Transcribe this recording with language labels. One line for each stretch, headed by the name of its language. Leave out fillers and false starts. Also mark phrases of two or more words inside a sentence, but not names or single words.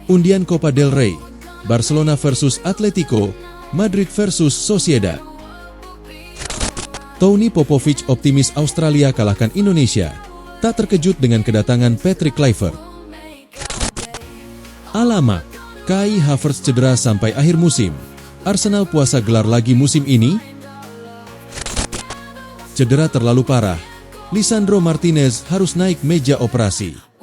Indonesian: Undian Copa del Rey, Barcelona versus Atletico, Madrid versus Sociedad. Tony Popovich optimis Australia kalahkan Indonesia, tak terkejut dengan kedatangan Patrick Kluivert. Alamak, Kai Havertz cedera sampai akhir musim. Arsenal puasa gelar lagi musim ini? Cedera terlalu parah, Lisandro Martinez harus naik meja operasi.